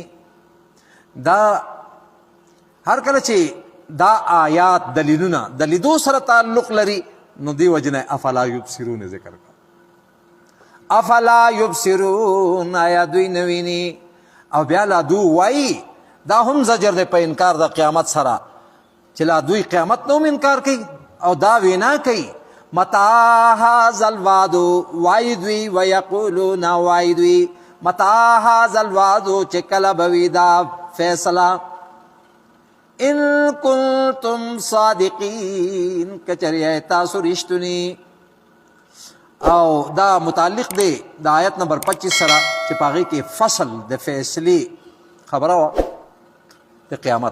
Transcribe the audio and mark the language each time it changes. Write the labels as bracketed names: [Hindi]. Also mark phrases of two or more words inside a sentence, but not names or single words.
[Pashto] دا هر کله چې دا آیات دلیلونه د لیدو سره تعلق لري نو دی وجنه [Arabic] افلا یبصرون [Pashto] ذکر کړه. [Arabic] افلا یبصرون [Pashto] آیا دوی نویني. او بیا لا دو وای دا هم زجر دی په انکار د قیامت سره چې لا دوی قیامت نوم انکار کوي او دا وینا کوي [Arabic] متى هذا الوعد [Pashto] وای دوی ويقولون وای دوی [Arabic] متى هذا الوعد [Pashto] چې کله به وي دا فیصله [Arabic] ان کنتم صادقین [Pashto] کچری تاسو رښتونی. او دا متعلق دی د آیت نمبر 25 سره چې پاغي کې فصل د فیصلې خبره وه د قیامت.